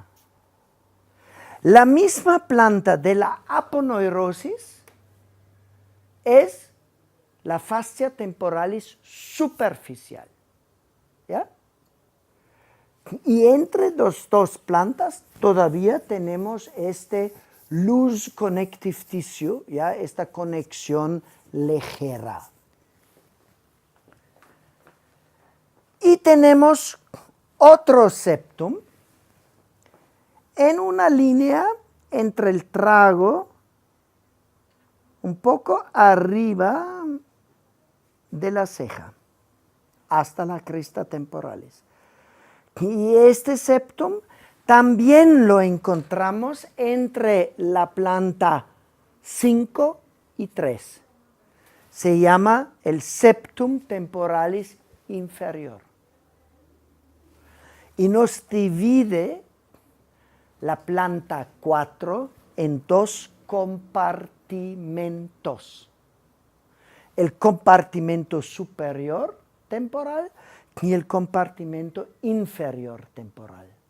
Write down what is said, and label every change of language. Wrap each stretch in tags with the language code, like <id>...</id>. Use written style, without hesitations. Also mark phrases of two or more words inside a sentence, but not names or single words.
<es>La misma planta de la aponeurosis es la</es> <la>fascia temporalis</la> <es>superficial. ¿Ya? Y entre las dos plantas todavía tenemos este</es> <en>loose connective tissue,</en> <es>¿ya? Esta conexión ligera. Y tenemos otro septum en una línea entre el trago, un poco arriba de la ceja, hasta la</es> <la>crista temporalis.</la> <es>Y este septum también lo encontramos entre la planta 5 y 3. Se llama el</es> <la>septum temporalis inferior.</la> <es>Y nos divide la planta 4 en dos compartimentos. El compartimento superior temporal y el compartimento inferior temporal.</es>